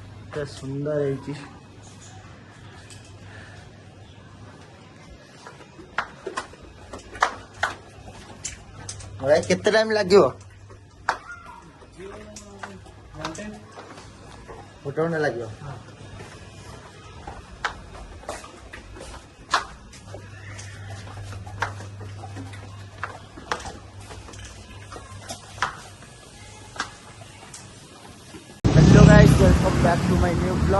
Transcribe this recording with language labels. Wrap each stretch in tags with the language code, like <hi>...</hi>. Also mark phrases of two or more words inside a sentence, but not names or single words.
<or>କେତେ ସୁନ୍ଦର ହେଇଛି। ଭାଇ କେତେ ଟାଇମ୍ ଲାଗିବ? ଗୋଟେ ଘଣ୍ଟା ଲାଗିବ।</or> <en>Hello guys, welcome back to my new blog.</en>